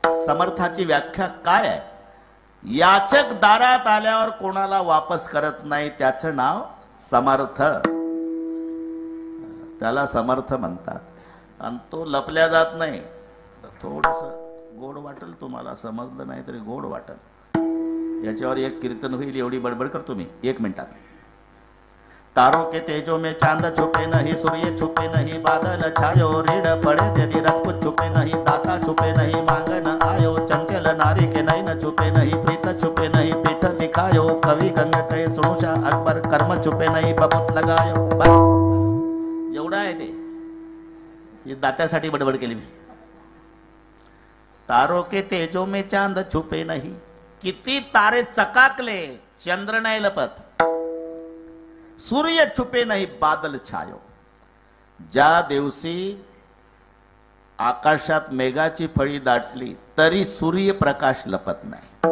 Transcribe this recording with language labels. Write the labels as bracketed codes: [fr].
[mr] समर्थाची व्याख्या काय आहे? याचक दारात आल्यावर कोणाला वापस करत नाही त्याचं नाव समर्थ. त्याला समर्थ म्हणतात. आणि तो लपल्या जात नाही. थोडस गोड वाटेल तुम्हाला, समजलं नाही तरी गोड वाटेल. याच्यावर एक कीर्तन होईल एवढी बडबड करतो मी 1 मिनिटात. [hi] तारों के तेजों में चांद छुपे नहीं, सूर्य छुपे नहीं, बादल छायो, रीढ़ पड़े तेरी राजपूत छुपे नहीं, दाता छुपे नहीं, मांगन आयो, चंचल नारी के नैन छुपे नहीं, प्रीत छुपे नहीं, पीठ दिखायो, कवि गंग कहे सुनुषा अकबर, कर्म छुपे नहीं, बबूत लगायो. [mr] एवढं आहे ते. हे दात्यासाठी बडबड केली मी. [hi] तारों के तेजों में चांद छुपे नहीं. [mr] किती तारे चकाकले, चंद्र नाही लपत. सूर्य छुपे नाही, [hi] बादल छायो. [mr] ज्या दिवशी आकाशात मेघाची फळी दाटली तरी सूर्यप्रकाश लपत नाही.